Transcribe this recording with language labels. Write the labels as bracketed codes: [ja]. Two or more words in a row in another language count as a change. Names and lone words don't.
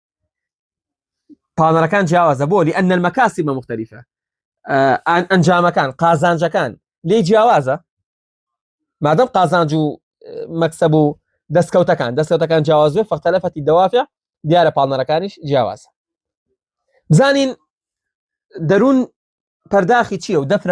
[ckb] پاڵنەرەکان جیاوازە بۆ [ar] لأن المكاسب مختلفة [ckb] ئەنجامەکان قازانجەکان لێ جیاوازە مادەم قازانج و مەکسەب و دەستکەوتەکان جیاواز بێ [ar] فاختلفت الدوافع [ckb] دیارە پاڵنەرەکانیش جیاوازە بزانین دەروون پەرداخی چییە و دەفرە